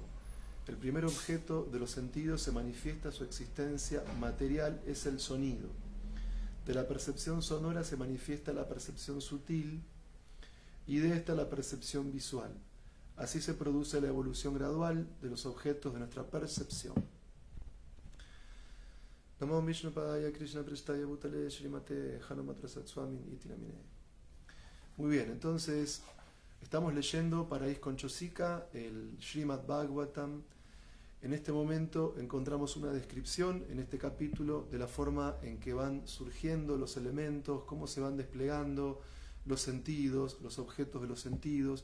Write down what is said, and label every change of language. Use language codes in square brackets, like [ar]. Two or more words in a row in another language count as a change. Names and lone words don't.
[es] El primer objeto de los sentidos se manifiesta su existencia material, es el sonido. De la percepción sonora se manifiesta la percepción sutil y de esta la percepción visual. Así se produce la evolución gradual de los objetos de nuestra percepción. [sa] नमो विष्णुपादाय कृष्ण प्रेष्ठाय भूतले श्रीमते हनुमत्रसत् स्वामिन् इति नामिने. [es] Muy bien, entonces estamos leyendo para ISKCON Chosika el Srimad Bhagavatam. En este momento encontramos una descripción en este capítulo de la forma en que van surgiendo los elementos, cómo se van desplegando los sentidos, los objetos de los sentidos.